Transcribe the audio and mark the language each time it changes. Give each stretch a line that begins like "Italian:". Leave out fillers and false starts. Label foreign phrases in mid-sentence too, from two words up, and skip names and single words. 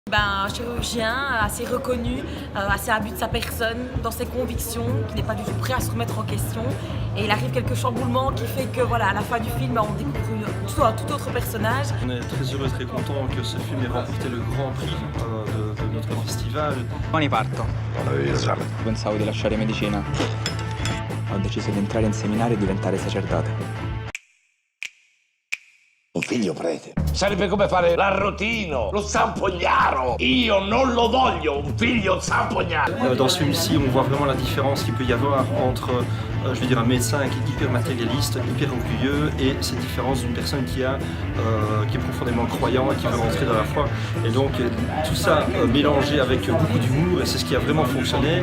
French: Un chirurgien assez reconnu, assez imbu de sa personne, dans ses convictions, qui n'est pas du tout prêt à se remettre en question. Et il arrive quelques chamboulements qui fait que voilà, à la fin du film, on découvre un tout autre personnage. On est très heureux, très content que ce film ait remporté le grand prix de notre festival.
Italian: Domani parto. Pensavo di lasciare medicina. Ho deciso di entrare in seminario e diventare sacerdote. Un figlio prete. Sarebbe come fare l'arrotino, lo zampognaro. Io non lo voglio, un figlio zampognaro.
French: Dans ce film-ci, on voit vraiment la différence qu'il peut y avoir entre un médecin qui est hyper matérialiste, hyper orgueilleux, et cette différence d'une personne qui est profondément croyant et qui veut rentrer dans la foi. Et donc tout ça mélangé avec beaucoup d'humour, et c'est ce qui a vraiment fonctionné.